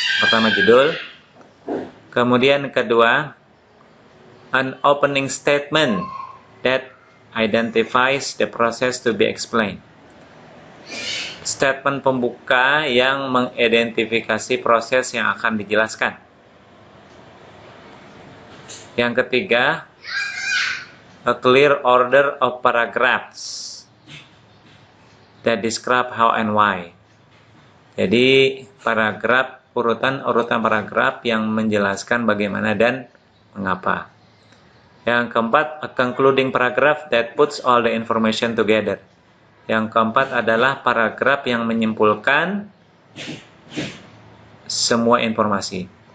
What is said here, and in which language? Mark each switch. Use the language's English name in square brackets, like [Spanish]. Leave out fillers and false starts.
[Indonesian] Pertama judul. Kemudian kedua, [English] an opening statement that identifies the process to be explained. [Indonesian] Statement pembuka yang mengidentifikasi proses yang akan dijelaskan. Yang ketiga, [English] a clear order of paragraphs that describe how and why. [Indonesian] Jadi paragraf, urutan paragraf yang menjelaskan bagaimana dan mengapa. Yang keempat, [English] a concluding paragraph that puts all the information together. [Indonesian] Yang keempat adalah paragraf yang menyimpulkan semua informasi.